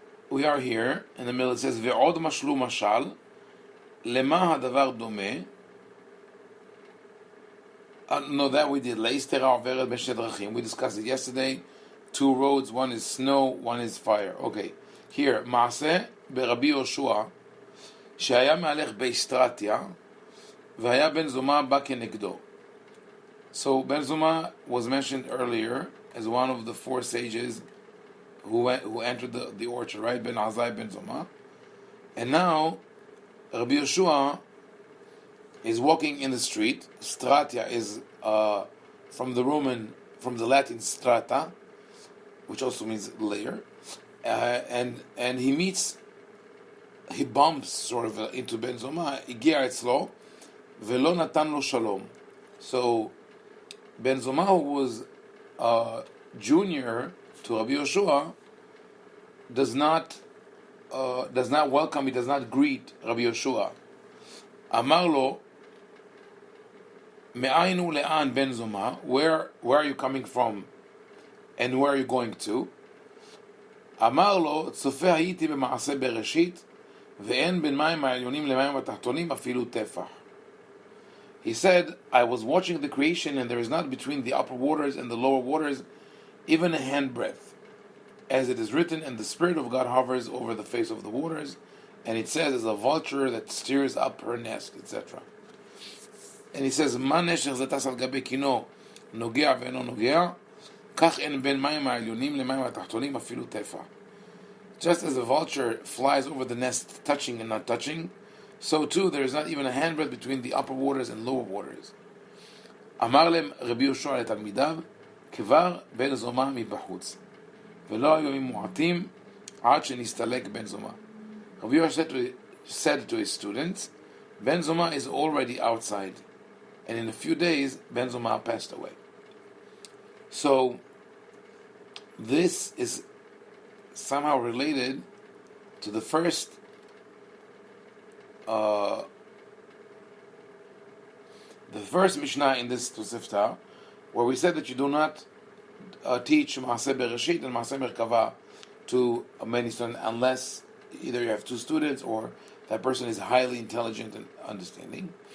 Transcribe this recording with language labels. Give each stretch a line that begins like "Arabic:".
English: We are here in the middle. It says
Hebrew: Ve'od mashlu mashal lema hadavar domeh.
English: No, that we did.
Hebrew: Leistera overet b'shet drachim.
English: We discussed it yesterday. 2 roads. One is snow. One is fire. Okay.
Hebrew: Here, Maaseh berabbi Yoshua שהיה מהלך באסטרטיה והיה בן זומא בא כנגדו.
English: So Ben Zoma was mentioned earlier as one of the 4 sages who entered the orchard, right? Ben Azai, Ben Zoma. And now Rabbi Yoshua is walking in the street. Stratia is from the Latin strata, which also means layer. And he bumps sort of into Ben Zoma.
Hebrew: הגיע אצלו ולא נתן לו שלום.
English: So Ben Zoma, who was junior to Rabbi Yoshua, does not welcome, he does not greet Rabbi Yoshua.
Hebrew: אמר לו, מאין ולאן Ben Zoma?
English: Where are you coming from and where are you going to?
Hebrew: אמר לו, צופה הייתי במעשה בראשית ואין בין מים העליונים למים התחתונים אפילו טפח.
English: He said, I was watching the creation and there is not between the upper waters and the lower waters even a handbreadth. As it is written, and the Spirit of God hovers over the face of the waters, and it says, as a vulture that stirs up her nest, etc. And he says,
Hebrew: מה נשר זה טס על גבי קינו נוגע ואינו נוגע, כך אין בין מים העליונים למים התחתונים אפילו טפח.
English: Just as a vulture flies over the nest touching and not touching, so too there is not even a handbreadth between the upper waters and lower waters.
Hebrew: אמר להם רבי יהושע לתלמידיו, כבר בן זומא מבחוץ, ולא היו ימים מועטים עד שנסתלק בן זומא.
English: Rabbi Yoshua said to his students, Ben Zoma is already outside, and in a few days Ben Zoma passed away. So this is somehow related to the first Mishnah in this Tosefta, where we said that you do not teach Maaseh Bereshit and Maaseh Merkava to many students unless either you have 2 students or that person is highly intelligent and understanding.